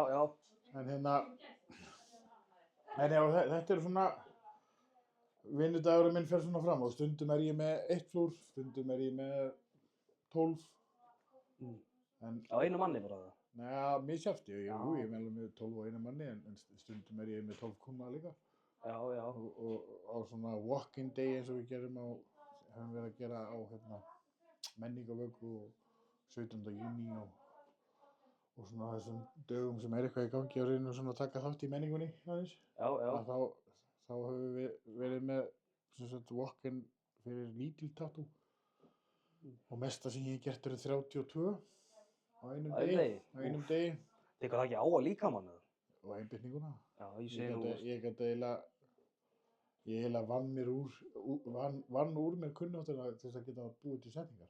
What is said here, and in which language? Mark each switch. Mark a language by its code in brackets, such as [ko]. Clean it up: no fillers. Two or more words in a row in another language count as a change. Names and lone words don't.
[is] En þetta er svona, vinnudagurinn minn fer svona fram og stundum er ég með 1 flúr, stundum er ég með 12. Á einu manni bara það? Nei, misjafnt, ég Já. er alveg með 12 og eina manni en stundum er ég með 12 kúnna líka. Já. Og á svona [en] walk-in day [is] eins og við höfum verið að gera á Menningarvöku og 17. júní og svona þessum dögum sem eitthvað í gangi á reynu svona að taka þátt í menningunni aðeins. Já. Þá höfum við verið með sem sagt walk-in fyrir lítil tattoo og mesta sem ég hef gert eru 32 á einum degi. Tekur það ekki á að líkamann eða? Og einbeitinguna. Já, ég segi nú. Ég eiginlega vann úr mér kunnáttuna til þess að geta búið til setningar.